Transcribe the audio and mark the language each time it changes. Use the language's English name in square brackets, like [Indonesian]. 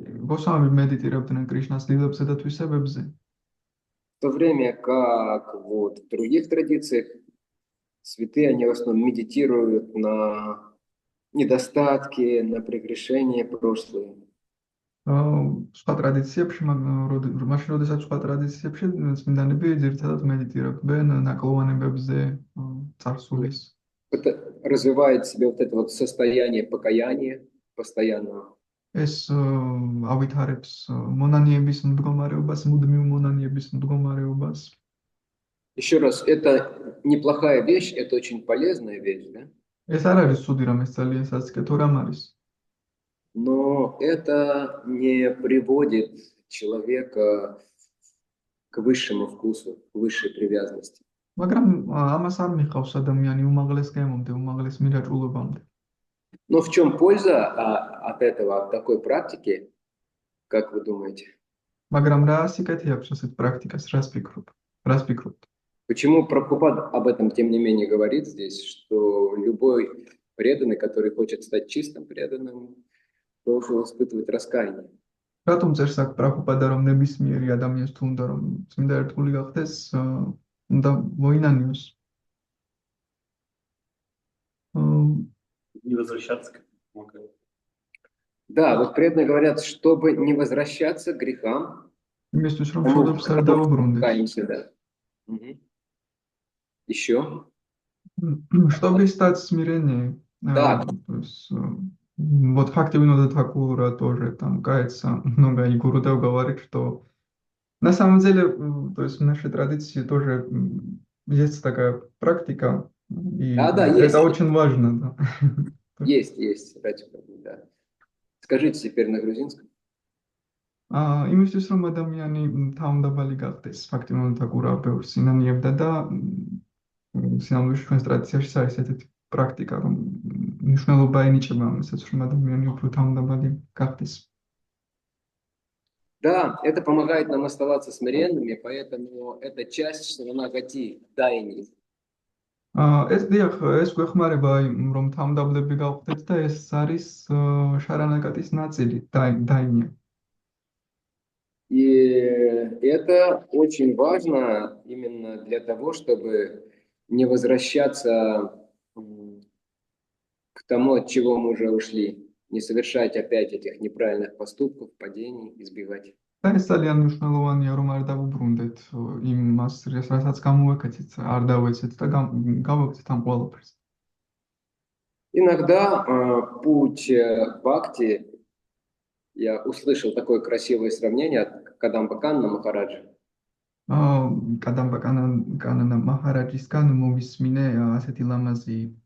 [Georgian] გოსვამები მედიტირებდნენ კრიშნას ლილებსა და თვისებებზე. [Russian] В то время как вот в других традициях святые, они в основном медитируют на недостатки, на прегрешения прошлые. [Georgian] სხვა ტრადიციებში, მაშინ როდესაც სხვა ტრადიციებში წმინდანები ძირითადად მედიტირებდნენ ნაკლოვანებებზე, წარსულის. [Russian] Это развивает в себе вот это вот состояние покаяния постоянного. [Georgian] ეს ავითარებს მონანიების მდგომარეობას, მუდმივ მონანიების მდგომარეობას. [Russian] Еще раз, это неплохая вещь, это очень полезная вещь, да? [Georgian] ეს არ არის ცუდი რამ, ეს ძალიან სასიკეთო რამ არის. [Russian] Но это не приводит человека к высшему вкусу, к высшей привязанности. [Georgian] მაგრამ ამას არ მიხავს ადამიანი უმაღლეს გემომდე, უმაღლეს მირაჭულობამდე. [Russian] Но в чем польза от этого, от такой практики, как вы думаете? [Georgian] მაგრამ რა სიკეთე აქვს ასეთ პრაქტიკას, რას ფიქრობთ? [Russian] Почему Прабхупада об этом, тем не менее, говорит здесь, что любой преданный, который хочет стать чистым преданным, должен испытывать раскаяние. [Georgian] რატომ წერს აქ პრაბჰუპადა რომ ნებისმიერი ადამიანს თუ უნდა რომ წმინდა ერთგული გახდეს, უნდა მოინანიოს. [Russian] Не возвращаться к этому. Да, вот преданные говорят, чтобы не возвращаться к грехам, [Georgian] იმისთვის რომ შრომებს არ დავუბრუნდეთ. [Russian] каемся, да. Мгм. Еще? Чтобы стать смиреннее, Да. то есть, вот Бхактивинода Thakura тоже там кается много, и Гурудев говорит, что на самом деле, то есть в нашей традиции тоже есть такая практика, и Да, это есть. очень важно. Да. Есть, ради бога, да. Скажите теперь на грузинском. [Georgian] იმისთვის რომ ადამიანი თავმდაბალი გახდეს, Bhaktivinoda Thakura ბევრს ინანიებდა და სინამდვილეში ჩვენს ტრადიციაში არის ესეთი პრაქტიკა, რომ მნიშვნელობა ენიჭება ამასაც, რომ ადამიანი უფრო თავმდაბალი გახდეს. [Russian] Да, это помогает нам оставаться смиренными, поэтому это часть шранагати, даини. [Georgian] ეს დიახ, ეს გვეხმარება რომ თავმდაბლები გავხდეთ და ეს არის შარანაკატის ნაწილი, დაინია. [Russian] И это очень важно именно для того, чтобы не возвращаться к тому, от чего мы уже ушли, не совершать опять этих неправильных поступков, падений, избегать. [Georgian] და ეს ძალიან მნიშვნელოვანია, რომ არ დავუბრუნდეთ იმას, რასაც გამოვაკეთეთ, არ დავეცეთ და გავაკეთეთ ამ ყველაფერს. [Russian] Иногда путь бхакти, я услышал такое красивое сравнение от Кадамба Канна Махараджа. [Georgian] Кадамба Канна Махараджისგან მოვისმინე ასეთი ლამაზი